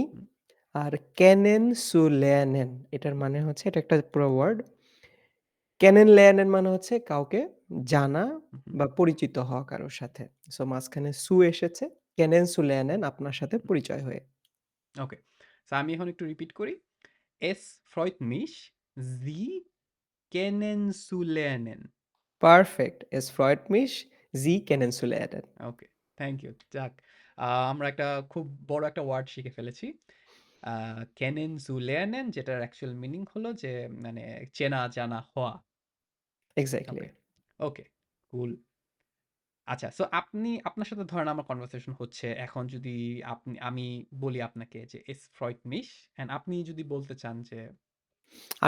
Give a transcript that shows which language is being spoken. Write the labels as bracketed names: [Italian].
[Bangla] হুম, আর kennenzulernen এটার হুম, মানে হচ্ছে এটা একটা পুরো ওয়ার্ড। kennenlernen মানে হচ্ছে কাউকে জানা হুম, হুম, বা পরিচিত হওয়া কারো সাথে। সো মাঝখানে zu এসেছে kennenzulernen আপনার সাথে হুম। পরিচয় হয়ে। ওকে। সো আমি এখন একটু রিপিট করি। [German] "Es freut mich, Sie kennenzulernen." [Bangla] Perfect. [German] Es freut mich, Sie kennenzulernen. [Bangla] Okay, thank you. যাক, আমরা একটা খুব বড় একটা ওয়ার্ড শিখে ফেলেছি। আ "kennenzulernen" যেটার অ্যাকচুয়াল মিনিং হলো যে মানে চেনা জানা হওয়া। এক্সাক্টলি। ওকে, ওকে, কুল। আচ্ছা, সো আপনার সাথে ধরেন আমার কনভারসেশন হচ্ছে। এখন যদি আমি বলি আপনাকে যে [German] "Es freut mich" [Bangla] অ্যান্ড আপনি যদি বলতে চান যে আ